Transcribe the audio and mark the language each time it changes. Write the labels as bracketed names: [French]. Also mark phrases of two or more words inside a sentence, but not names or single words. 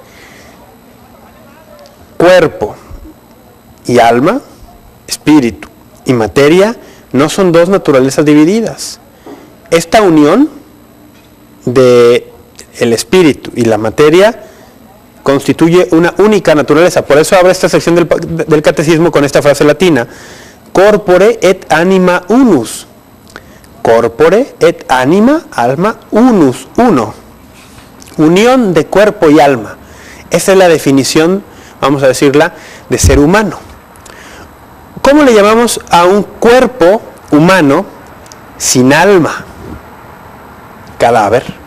[Spanish] Cuerpo y alma, espíritu y materia no son dos naturalezas divididas. Esta unión de el espíritu y la materia constituye una única naturaleza. Por eso abre esta sección del catecismo con esta frase latina: [Latin] corpore et anima unus. Corpore et anima, alma unus, [Spanish] uno. Unión de cuerpo y alma. Esa es la definición, vamos a decirla, de ser humano. ¿Cómo le llamamos a un cuerpo humano sin alma? Cadáver.